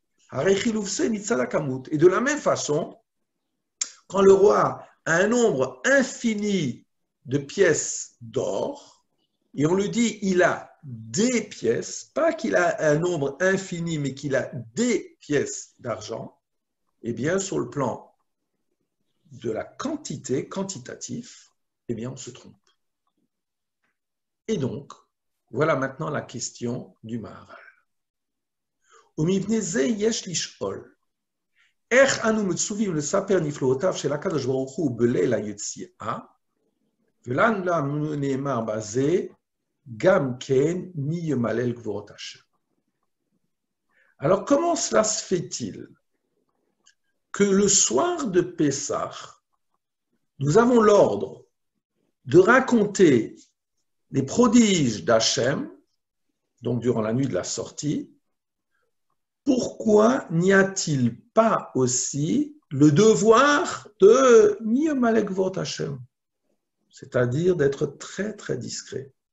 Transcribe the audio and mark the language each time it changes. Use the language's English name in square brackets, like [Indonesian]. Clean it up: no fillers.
[Hebrew] Harei chiluvse mitzad hakamut. [French] Et de la même façon, quand le roi a un nombre infini de pièces d'or, et on lui dit il a des pièces, pas qu'il a un nombre infini, mais qu'il a des pièces d'argent, eh bien, sur le plan de la quantité, quantitatif, eh bien, on se trompe. Et donc, voilà maintenant la question du Maharal. [Hebrew] ומבנה זה יש לשאול, איך אנו מצווים לספר נפלאותיו של הקדוש ברוך הוא בליל היציאה, ולנו נאמר בזה, גם כן מי ימלל גבורות השם. [French] Alors, comment cela se fait-il que le soir de Pessah, nous avons l'ordre de raconter les prodiges d'Hachem, donc durant la nuit de la sortie, pourquoi n'y a-t-il pas aussi le devoir de [Hebrew] Miyamalek Gvurot Hashem, [French] c'est-à-dire d'être très très discret.